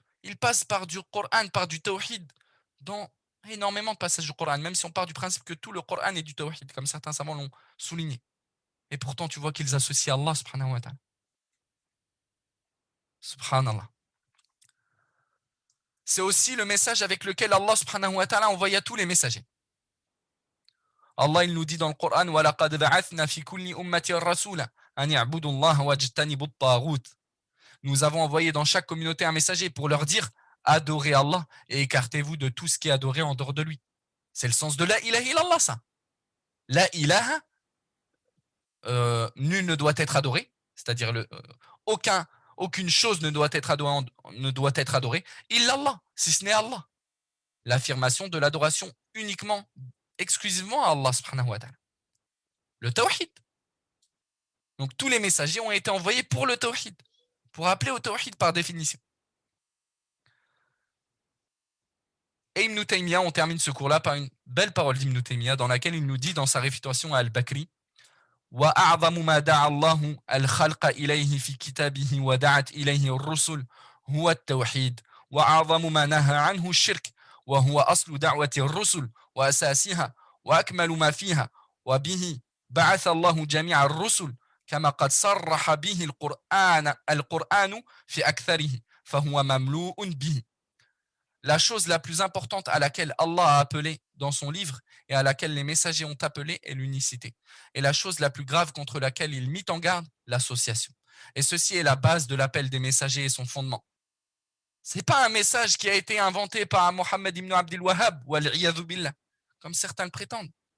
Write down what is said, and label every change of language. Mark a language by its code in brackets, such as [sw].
[fr] Ils passent par du Coran, par du tawhid, dans énormément de passages du Coran, même si on part du principe que tout le Coran est du tawhid, comme certains savants l'ont souligné. Et pourtant, tu vois qu'ils associent Allah subhanahu wa ta'ala. Subhanallah. C'est aussi le message avec lequel Allah subhanahu wa ta'ala envoie à tous les messagers. Allah il nous dit dans le Coran [ar] وَلَقَدْ بَعَثْنَا فِي كُلِّ أُمَّةٍ رَسُولًا أَنِ اعْبُدُوا اللَّهَ وَاجْتَنِبُوا الطَّاغُوتَ. [fr] Nous avons envoyé dans chaque communauté un messager pour leur dire adorez Allah et écartez-vous de tout ce qui est adoré en dehors de lui. C'est le sens de la ilaha illallah, ça. La ilaha, nul ne doit être adoré, c'est-à-dire aucune chose ne doit être adorée, illallah, si ce n'est Allah. L'affirmation de l'adoration uniquement, exclusivement à Allah subhanahu wa ta'ala. Le tawhid. Donc tous les messagers ont été envoyés pour le tawhid, pour appeler au tawhid par définition. Et Ibn Taymiyyah, on termine ce cours-là par une belle parole d'Ibn Taymiyyah dans laquelle il nous dit dans sa réfutation à Al-Bakri [ar] وَأَعْظَمُ مَا دَعَ اللَّهُ الْخَلْقَ إِلَيْهِ فِي كِتَابِهِ وَدَعَتْ إِلَيْهِ الرُّسُلُ هُوَ التَّوْحِيدُ وَأَعْظَمُ مَا نَهَى عَنْهُ الشِّرْكُ وهو أصل دعوة الرسل وأساسها وأكمل ما فيها وبه بعث الله جميع الرسل كما قد صرح به القرآن في أكثره فهو مملوء به. [fr] La chose la plus importante à laquelle Allah a appelé dans son livre et à laquelle les messagers ont appelé est l'unicité. Et la chose la plus grave contre laquelle il mit en garde, l'association. Et ceci est la base de l'appel des messagers et son fondement. Ce n'est pas un message qui a été inventé par Mohammed ibn Abdul Wahhab, wal'iyadhu billah, comme certains le prétendent.